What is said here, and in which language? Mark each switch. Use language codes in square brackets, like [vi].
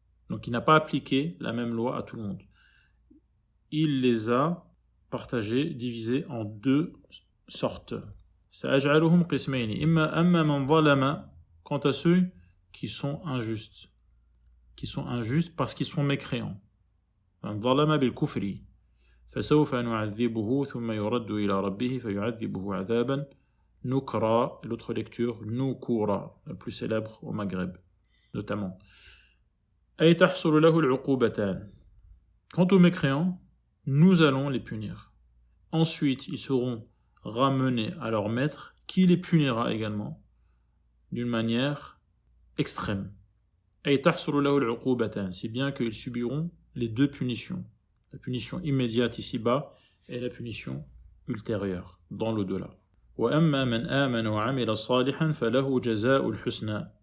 [fr] Donc il n'a pas appliqué la même loi à tout le monde. Il les a partagés, divisés en deux sortes. [ar] سأجعلهم قسمين أما من ظلم, [fr] quant à ceux qui sont injustes parce qu'ils sont mécréants. [ar] من ظلم بالكفر فسوف نعذبه ثم يرد إلى ربه فيعذبه عذابا نكرا. [fr] L'autre lecture, نكورا, la plus célèbre au Maghreb notamment. [ar] أي تحصل له العقوبتان. [fr] Quant aux mécréants, nous allons les punir. Ensuite, ils seront ramenés à leur maître, qui les punira également d'une manière extrême. [ar] أي تحصل له العقوبتان, [fr] si bien qu'ils subiront les deux punitions, la punition immédiate ici-bas et la punition ultérieure dans l'au-delà. [ar] وأما من آمن وعمل صالحا فله جزاء الحسنى.